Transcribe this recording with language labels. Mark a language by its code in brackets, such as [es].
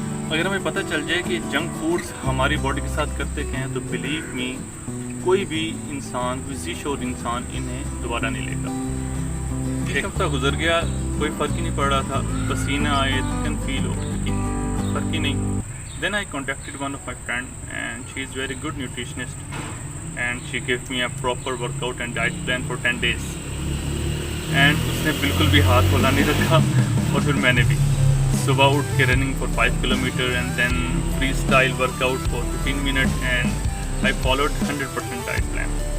[ur] اگر ہمیں پتہ چل جائے کہ جنک فوڈس ہماری باڈی کے ساتھ کرتے کیا ہیں تو [en] believe me [ur] کوئی بھی انسان, کوئی ذی شعور انسان انہیں دوبارہ نہیں لے گا. 1 ہفتہ گزر گیا, کوئی فرق ہی نہیں پڑ رہا تھا. پسینہ آئے, تھکن فیل ہو, لیکن فرق ہی نہیں. [en] Then I contacted one of my friend and she is very good nutritionist and she gave me a proper workout and diet plan for 10 days. [ur] And اس نے بالکل بھی ہاتھ کھولا نہیں رکھا. اور پھر میں نے بھی صبح اٹھ کے [en] Running for 5 kilometers and then freestyle workout for 15 minutes and I followed 100% diet plan.